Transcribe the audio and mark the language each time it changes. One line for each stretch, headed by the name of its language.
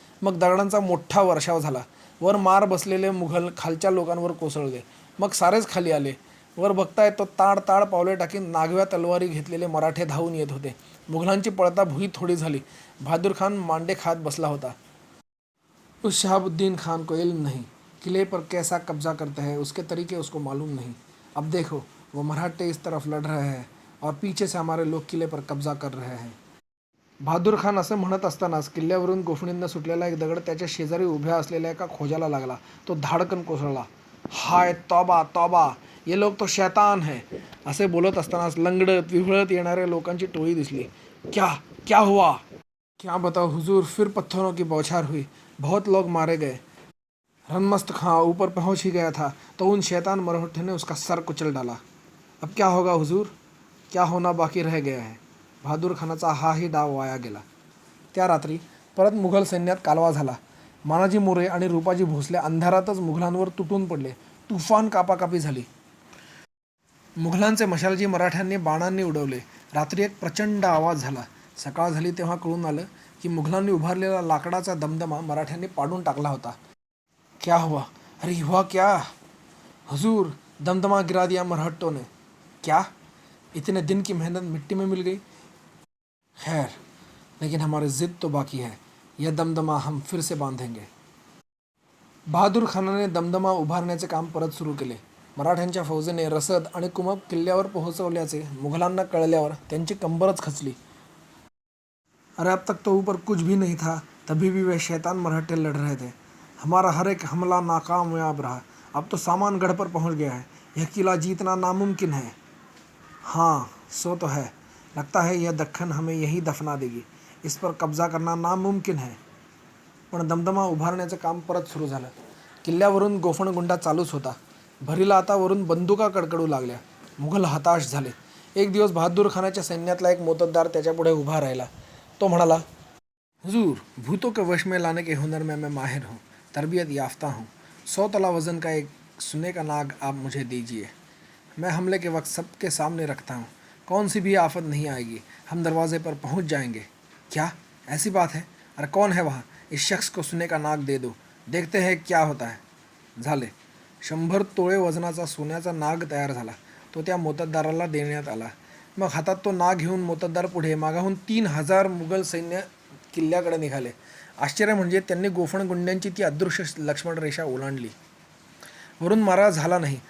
Marathi: मग दगडांचा मोठा वर्षाव झाला. वर मार बसलेले मुघल खालच्या लोकांवर कोसळले. मग सारेच खाली आले. वर बघताय तो ताड ताड पावले टाकीत नागव्या तलवारी घेतलेले मराठे धावून येत होते. मुघलांची पळता भुई थोडी झाली. बहादूर खान मांडे खात बसला होता.
Hindi: उस शहाबुद्दीन खान को इल्म नहीं. किले पर कैसा कब्जा करते हैं उसके तरीके उसको मालूम नहीं. अब देखो, वो मराठे इस तरफ लड़ रहे हैं और पीछे से हमारे लोग किले पर कब्जा कर रहे हैं.
Marathi: बहादूर खान असं म्हणत असतानाच किल्ल्यावरून गोफणींना सुटलेला एक दगड त्याच्या शेजारी उभ्या असलेल्या एका खोजाला लागला. तो धाडकन कोसळला.
Hindi: हाय तौबा तौबा, ये लोग तो शैतान है.
Marathi: असे बोलत असतानाच लंगडत विव्हळत येणाऱ्या लोकांची टोळी दिसली.
Hindi: क्या क्या हुआ? क्या बताओ हुजूर, फिर पत्थरों की बौछार हुई. बहुत लोग मारे गए. रनमस्त खां ऊपर पहुंच ही गया था तो उन शैतान मरहट्ठे ने उसका सर कुचल डाला. अब क्या होगा हुजूर? क्या होना बाकी रह गया है.
Marathi: बहादूर खानाचा हाही डाव वाया गेला. त्या रात्री परत मुघल सैन्यात कालवा झाला. मानाजी मोरे आणि रूपाजी भोसले अंधारातच मुघलांवर तुटून पडले. तुफान कापाकापी झाली. मुघलांचे मशालजी मराठ्यांनी बाणांनी उडवले. रात्री एक प्रचंड आवाज झाला. सकाळ झाली तेव्हा कळून आलं की मुघलांनी उभारलेला लाकडाचा दमदमा मराठ्यांनी पाडून टाकला होता.
Hindi: क्या हुआ? अरे हुआ क्या? हुजूर, दमदमा गिरा दिया मरहट्टों ने. क्या? इतने दिन की मेहनत मिट्टी में मिल गई. खैर, लेकिन हमारी जिद तो बाकी है. यह दमदमा हम फिर से बांधेंगे.
Marathi: बहादूर खानाने दमदमा उभारण्याचे काम परत सुरू केले. मराठ्यांच्या फौजेने रसद आणि कुमक किल्ल्यावर पोहोचवल्याचे मुघलांना कळल्यावर त्यांची कंबरच खचली.
Hindi: अरे, अब तक तो ऊपर कुछ भी नहीं था, तभी भी वे शैतान मराठे लड़ रहे थे. हमारा हर एक हमला नाकामयाब रहा. अब तो सामान गढ़ पर पहुंच गया है. यह किला जीतना नामुमकिन है. हाँ, सो तो है. लगता है यह दख्खन हमें यहीं दफना देगी. इस पर कब्जा करना नामुमकिन है.
Marathi: पण दमदमा उभारण्याचं काम परत सुरू झालं. किल्ल्यावरून गोफणगुंडा चालूच होता. भरीला आता वरून बंदुका कडकडू लागल्या. मुघल हताश झाले. एक दिवस बहादूर खानाच्या सैन्यातला एक मोत्तद्दार त्याच्यापुढे उभा राहिला. तो म्हणाला,
Hindi: हुजूर, भूतों के वश में लाने के हुनर में मैं माहिर हूँ, तरबियत याफ्ता हूँ. 100 तला वजन का एक सोने का नाग आप मुझे दीजिए. मैं हमले के वक्त सबके सामने रखता हूँ. कौन सी भी आफत नहीं आएगी. हम दरवाजे पर पहुँच जाएंगे. क्या ऐसी बात है? अरे कौन है वहाँ? इस शख्स को सोने का नाग दे दो, देखते हैं क्या होता है.
Marathi: झाले. 100 तोळे वजनाचा सोन्याचा नाग तयार झाला. तो त्या मोत्तद्दाराला देण्यात आला. मग हातात तो नाग घेऊन मोत्तद्दार पुढे मागाहून 3000 मुघल सैन्य किल्ल्याकडे निघाले. आश्चर्य म्हणजे त्यांनी गोफणगुंड्यांची ती अदृश्य लक्ष्मण रेषा ओलांडली. वरून मारा झाला नाही.